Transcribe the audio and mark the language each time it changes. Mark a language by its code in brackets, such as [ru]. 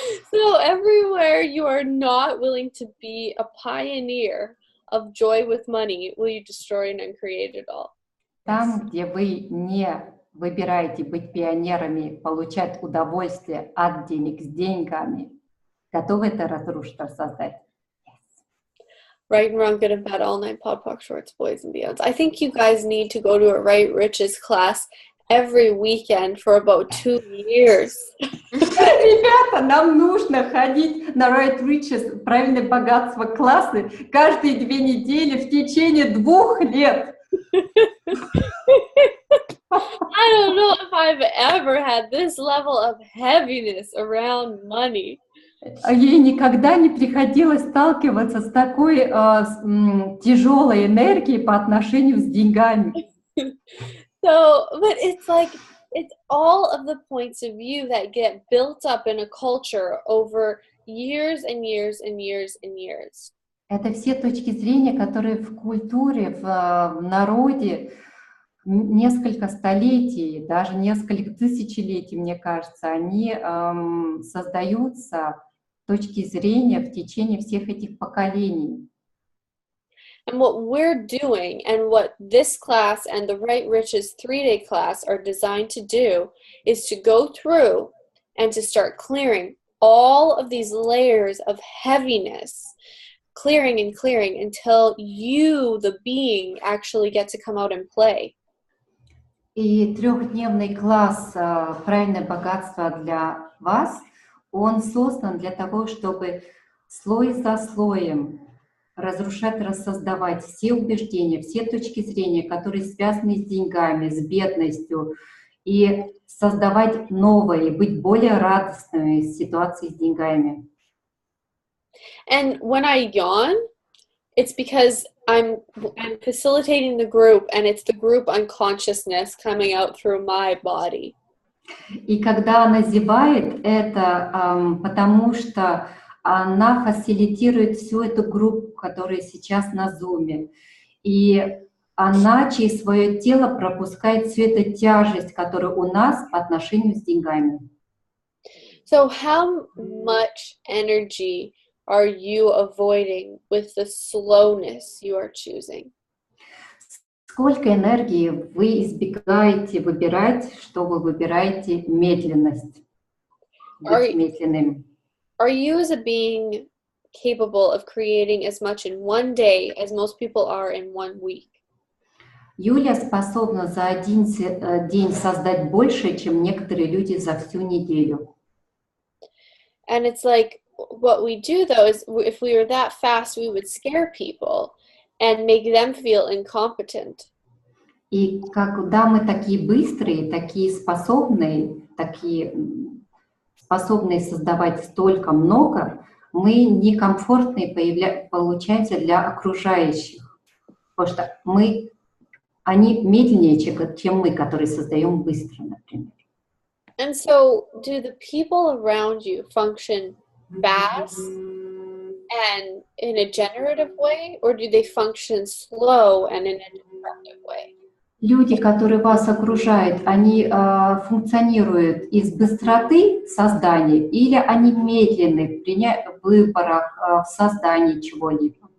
[en] So everywhere you are not willing to be a pioneer of joy with money, will you destroy and uncreate it all? [ru] Там, где вы не выбираете быть пионерами, получать удовольствие от денег с деньгами, готовы это разрушить, создать? [en] Right and wrong, good and bad, all nine podpoc shorts, boys and beyonds. I think you guys need to go to a Right Riches class every weekend for about 2 years. [ru] Ребята, нам нужно ходить на Right Riches, правильное богатство классы, каждые 2 недели в течение 2 лет. [en] I don't know if I've ever had this level of heaviness around money. [ru] Ей никогда не приходилось сталкиваться с такой тяжелой энергией по отношению с деньгами. [en] So, but it's like, it's all of the points of view that get built up in a culture over years and years and years and years. [ru] Это все точки зрения, которые в культуре, в народе несколько столетий, даже несколько тысячелетий, мне кажется, они создаются точки зрения в течение всех этих поколений. [en] And what we're doing and what this class and the Right Riches 3-day class are designed to do is to go through and to start clearing all of these layers of heaviness, clearing and clearing until you, the being, actually get to come out and play. [ru] И 3-дневный класс «Правильное богатство» для вас, он создан для того, чтобы слой за слоем разрушать, рассоздавать все убеждения, все точки зрения, которые связаны с деньгами, с бедностью, и создавать новые, быть более радостными в ситуации с деньгами. [en] And when I yawn, it's because I'm facilitating the group, and it's the group unconsciousness coming out through my body. [ru] И когда она зевает, это потому что она фасилитирует всю эту группу, которая сейчас на зуме. И она через свое тело пропускает всю эту тяжесть, которая у нас по отношению с деньгами. [en] So how much energy are you avoiding with the slowness you are choosing? [ru] Сколько энергии вы избегаете выбирать, что вы выбираете медленность, быть медленным? [en] Are you as a being capable of creating as much in one day as most people are in 1 week? [ru] Юля способна за один день создать больше, чем некоторые люди за всю неделю. [en] And it's like, what we do though is if we were that fast, we would scare people and make them feel incompetent. [ru] И когда мы такие быстрые, такие способные создавать столько много, мы некомфортные получаемся для окружающих, потому что они медленнее, чем мы, которые создаем быстро, например. [en] And so, do the people around you function fast and in a generative way, or do they function slow and in a destructive way? [ru] Люди, которые вас окружают, они функционируют из быстроты создания или они медленны в выборах, в создании чего-либо?